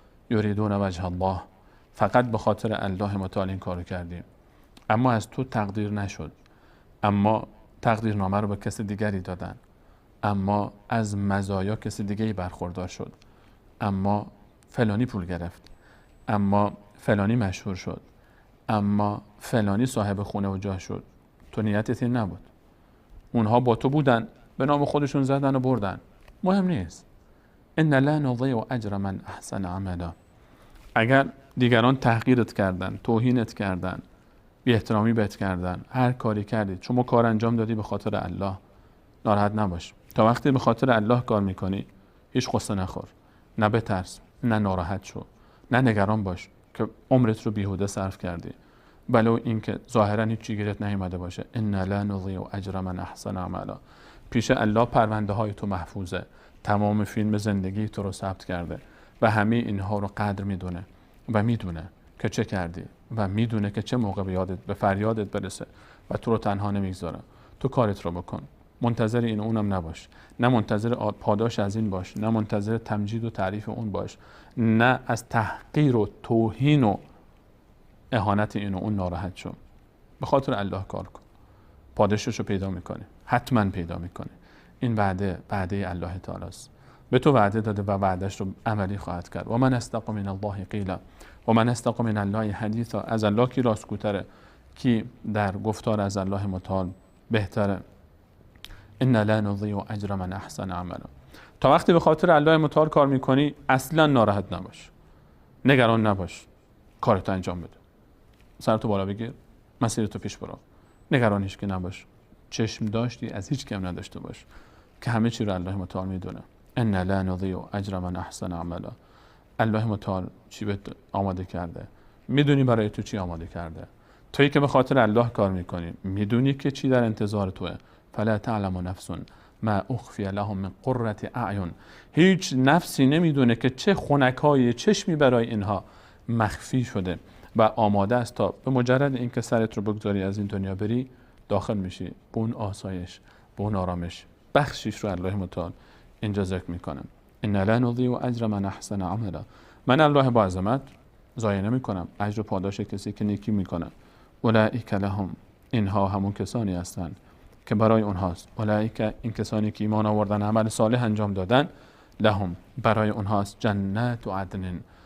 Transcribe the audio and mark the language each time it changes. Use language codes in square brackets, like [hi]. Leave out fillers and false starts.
[ar] یریدون وجه الله، [fa] فقط به خاطر الله متعال این کارو کردی، اما از تو تقدیر نشد، اما تقدیرنامه رو به کسی دیگری دادن، اما از مزایا کسی دیگری برخوردار شد، اما فلانی پول گرفت، اما فلانی مشهور شد، اما فلانی صاحب خونه و جاه شد. تو نیتت این نبود. اونها با تو بودن، به نام خودشون زدن و بردن، مهم نیست. [ar] ان لا نضيع اجر من احسن عملا. [fa] اگر دیگران تحقیرت کردن، توهینت کردن، بی احترامی بهت کردن، هر کاری کردی، شما کار انجام دادی به خاطر الله، ناراحت نباش. تا وقتی به خاطر الله کار میکنی هیچ قصه نخور، نه بترس، نه ناراحت شو، نه نگران باش که عمرت رو بیهوده صرف کردی، ولو اینکه ظاهرا هیچ چیزی گیرت نیومده باشه. [ar] ان لا نضيع اجر من احسن عملا. [fa] پیش الله پرونده های تو محفوظه، تمام فیلم زندگی تو رو ثبت کرده و همه اینها رو قدر میدونه و میدونه که چه کردی و میدونه که چه موقع به فریادت برسه و تو رو تنها نمیگذاره. تو کارت رو بکن، منتظر این اونم نباش، نه منتظر پاداش از این باش، نه منتظر تمجید و تعریف اون باش، نه از تحقیر و توهین و اهانت این و اون ناراحت شو. به خاطر الله کار کن، پاداشش رو پیدا میکنه، حتما پیدا میکنه. این وعده الله تعالی است، به تو وعده داده و وعدش رو عملی خواهد کرد. [ar] و من استق من الله قیلا و من استق من الله حدیثا. [fa] از الله کی راستگوتره، کی در گفتار از الله متعال بهتره. [ar] ان لا نضيع اجر من احسن عملا. [fa] تا وقتی به خاطر الله متعال کار میکنی اصلا ناراحت نباش، نگران نباش، کارتو انجام بده، سرتو بالا بگیر، مسیرتو پیش برو، نگران هیچ که نباش، چشم داشتی از هیچ کم نداشته باش که همه چی رو الله متعال میدونه. [ar] ان لا نضيع اجر من احسن عملا. [fa] الله متعال چی بهت آماده کرده، میدونی برای تو چی آماده کرده. تویی که به خاطر الله کار میکنی میدونی که چی در انتظار توه. [ar] فلا تعلم نفس ما اخفی لهم من قرة اعین. [fa] هیچ نفسی نمیدونه که چه خنکای چشمی برای اینها مخفی شده و آماده است تا به مجرد اینکه سرت رو بگذاری از این دنیا بری داخل میشی به اون آسایش، به اون آرامش. بخشیش رو الله متعال اینجا ذکر میکنم. [ar] ان لا نضيع اجر من احسن عملا. [fa] من الله با عظمت ضایع نمیکنم اجر و پاداش کسی که نیکی میکنه. [ar] اولئک لهم، [fa] اینها همون کسانی هستند که برای اونهاست. اولئک، این کسانی که ایمان آوردن عمل صالح انجام دادن، لهم، برای اونهاست [ar] جنات و عدن،